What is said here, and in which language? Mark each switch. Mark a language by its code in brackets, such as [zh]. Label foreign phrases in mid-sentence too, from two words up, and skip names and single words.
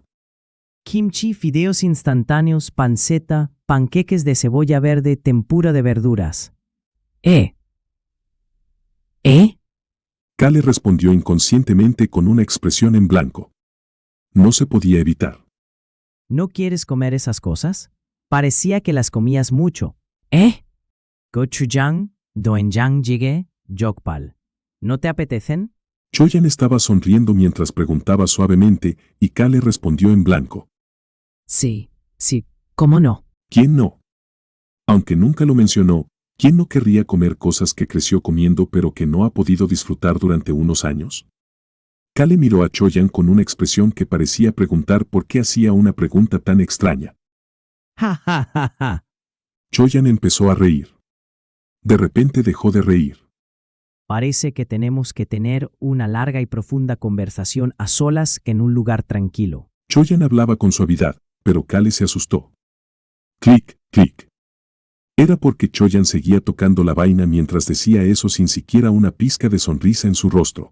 [es] Kimchi, fideos instantáneos, panceta, panqueques de cebolla verde, tempura de verduras. Kale respondió inconscientemente con una expresión en blanco. No se podía evitar. ¿No quieres comer esas cosas? Parecía que las comías mucho. Gochujang, doenjang jjigae, jokbal. ¿No te apetecen? Choyan estaba sonriendo mientras preguntaba suavemente y Kale respondió en blanco. Sí, ¿cómo no? ¿Quién no? Aunque nunca lo mencionó, ¿quién no querría comer cosas que creció comiendo pero que no ha podido disfrutar durante unos años? Kale miró a Choyan con una expresión que parecía preguntar por qué hacía una pregunta tan extraña. Ja, ja, ja, ja. Choyan empezó a reír. De repente dejó de reír. Parece que tenemos que tener una larga y profunda conversación a solas que en un lugar tranquilo. Choyan hablaba con suavidad, pero Kale se asustó. Clic, clic. Era porque Choyan seguía tocando la vaina mientras decía eso sin siquiera una pizca de sonrisa en su rostro.